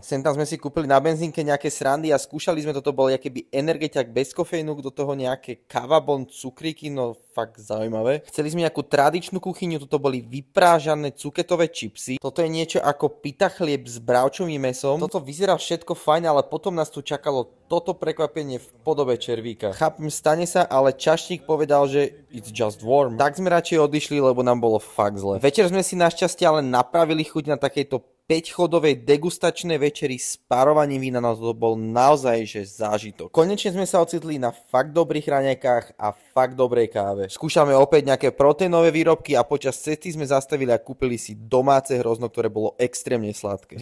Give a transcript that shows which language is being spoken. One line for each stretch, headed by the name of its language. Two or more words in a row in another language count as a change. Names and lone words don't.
Slovak: Sem tam sme si kúpili na benzínke nejaké srandy a skúšali sme, toto bol akéby energetiak bez kofeínu, do toho nejaké kavabon, cukríky, no fakt zaujímavé. Chceli sme nejakú tradičnú kuchyňu, toto boli vyprážané cuketové čipsy. Toto je niečo ako pita chlieb s bravčovým mesom. Toto vyzerá všetko fajn, ale potom nás tu čakalo toto prekvapenie v podobe červíka. Chápem, stane sa, ale čašník povedal, že
English: it's just warm.
Slovak: Tak sme radšej odišli, lebo nám bolo fakt zle. Večer sme si našťastie ale napravili chuť na takejto 5-chodovej degustačnej večeri s párovaním vína, no to bol naozaj že zážitok. Konečne sme sa ocitli na fakt dobrých raňajkách a fakt dobrej káve. Skúšame opäť nejaké proteínové výrobky a počas cesty sme zastavili a kúpili si domáce hrozno, ktoré bolo extrémne sladké.